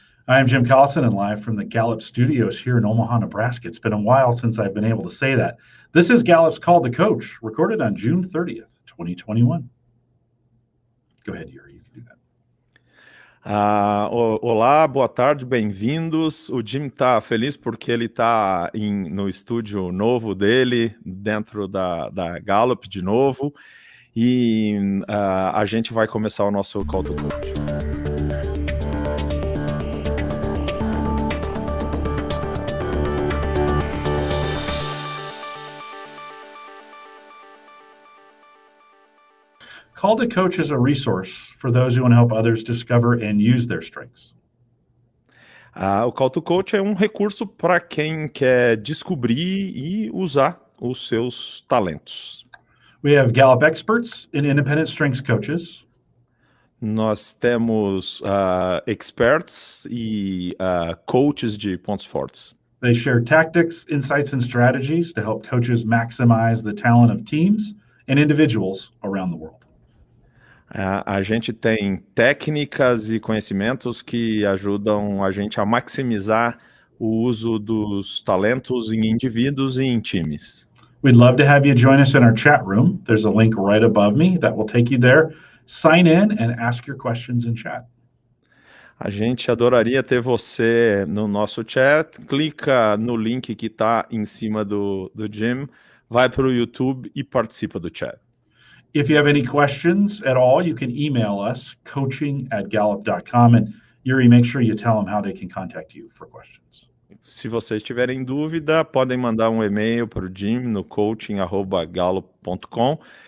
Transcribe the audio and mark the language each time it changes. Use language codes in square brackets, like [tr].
[en] I'm Jim Collison and live from the Gallup studios here in Omaha, Nebraska. It's been a while since I've been able to say that. This is Gallup's Call to Coach, recorded on June 30th, 2021. Go ahead, Yuri, you can do that. [pt] Olá, boa tarde, bem-vindos. O Jim tá feliz porque ele tá no estúdio novo dele, dentro da Gallup de novo, e a gente vai começar o nosso Call to Coach. [en] Call to Coach is a resource for those who want to help others discover and use their strengths. [pt] O Call to Coach é um recurso para quem quer descobrir e usar os seus talentos. [en] We have Gallup experts and independent strengths coaches. [pt] Nós temos experts e coaches de pontos fortes. [en] They share tactics, insights, and strategies to help coaches maximize the talent of teams and individuals around the world. [pt] A gente tem técnicas e conhecimentos que ajudam a gente a maximizar o uso dos talentos em indivíduos e em times. [en] We'd love to have you join us in our chat room. There's a link right above me that will take you there. Sign in and ask your questions in chat. [pt] A gente adoraria ter você no nosso chat. Clica no link que está em cima do Jim, vai para o YouTube e participa do chat. [en] If you have any questions at all, you can email us, coaching@gallup.com, and Yuri, make sure you tell them how they can contact you for questions. [pt] Se vocês tiverem dúvida, podem mandar um e-mail para o Jim no coaching@gallup.com.